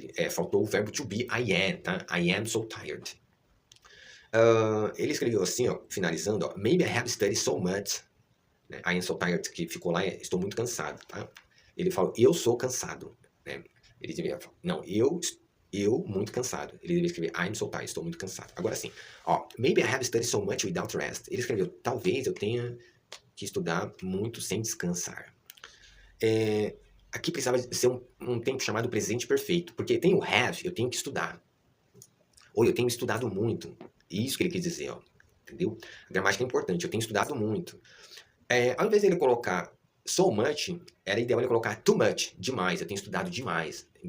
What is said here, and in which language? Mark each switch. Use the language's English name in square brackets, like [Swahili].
[Portuguese] Faltou o verbo [English] to be, I am, tá? I am so tired. [Portuguese] Ele escreveu assim, ó, finalizando, ó, [English] maybe I have studied so much, né? I am so tired, [Portuguese] que ficou lá, estou muito cansado, tá? Ele falou, eu sou cansado, né? Ele deveria falar, não, eu muito cansado. Ele deveria escrever, [English] I'm so tired, [Portuguese] estou muito cansado. Agora sim, ó, [English] maybe I have studied so much without rest. [Portuguese] Ele escreveu, talvez eu tenha que estudar muito sem descansar. Aqui precisava ser um tempo chamado presente perfeito, porque tem o have, eu tenho que estudar. Ou eu tenho estudado muito. Isso que ele quis dizer, ó. Entendeu? A gramática é importante, eu tenho estudado muito. Ao invés dele colocar so much, era ideal ele colocar too much, demais, eu tenho estudado demais.